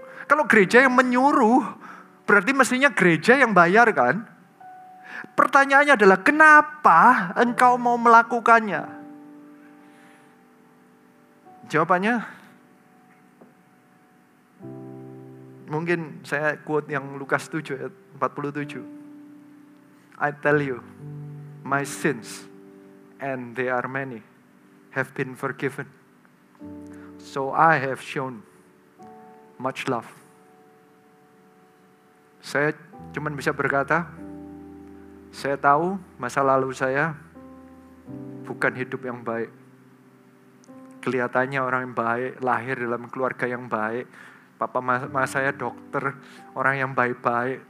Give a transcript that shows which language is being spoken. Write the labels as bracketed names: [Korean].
[Indonesian] Kalau gereja yang menyuruh berarti mestinya gereja yang bayar kan? Pertanyaannya adalah kenapa engkau mau melakukannya? Jawabannya mungkin saya quote yang Lukas 7 ayat 47. [English] I tell you, my sins, and they are many, have been forgiven. So I have shown much love. [Indonesian] Saya cuma bisa berkata, saya tahu masa lalu saya bukan hidup yang baik. Kelihatannya orang yang baik, lahir dalam keluarga yang baik. Papa mama saya dokter, orang yang baik-baik.